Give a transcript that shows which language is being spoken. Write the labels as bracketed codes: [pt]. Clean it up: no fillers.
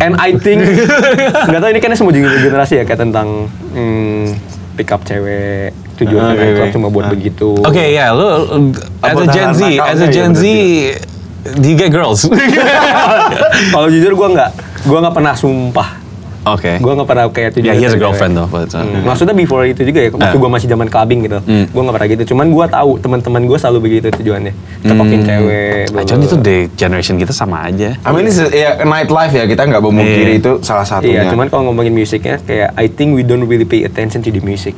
[en] and I think [id] nggak tahu ini kan semua generasi ya kayak tentang [en] pick up [id] cewek tujuan club cuma buat begitu. [en] Okay, yeah, [id] lu [en] as a Gen Z, do you get girls? [id] Kalau jujur gue nggak pernah sumpah. [en] Okay. [id] Gue nggak pernah kayak tujuan. [en] Yeah, he has a girlfriend though, but [id] Maksudnya [en] before [id] itu juga ya, waktu gue masih zaman clubbing gitu, gue nggak pernah gitu. Cuman gue tahu teman-teman gue selalu begitu tujuannya, cekokin cewek. Cuman itu di generation kita sama aja. [en] I mean, [id] ya nightlife ya, kita nggak memungkiri itu salah satunya. Iya, cuman kalau ngomongin musiknya, kayak [en] I think we don't really pay attention to the music.